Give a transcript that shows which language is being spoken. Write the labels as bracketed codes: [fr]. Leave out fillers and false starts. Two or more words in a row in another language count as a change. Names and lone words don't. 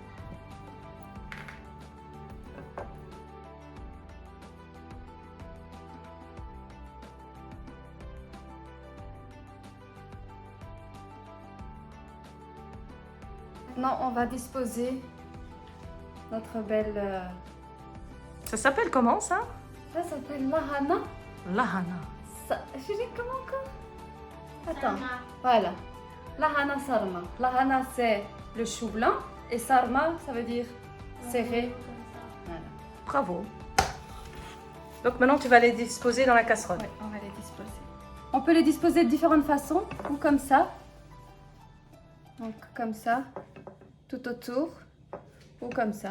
[fr] Maintenant, on va disposer notre belle... Ça s'appelle comment ça? Ça s'appelle lahana. Lahana. Je dis comment encore? Attends. Voilà. [tr] Lahana sarma. [fr] Lahana, c'est le chou blanc. Et sarma, ça veut dire serré. Voilà. Bravo. Donc maintenant tu vas les disposer dans la casserole. Ouais, on va les disposer. On peut les disposer de différentes façons, ou comme ça. Donc comme ça, tout autour, ou comme ça,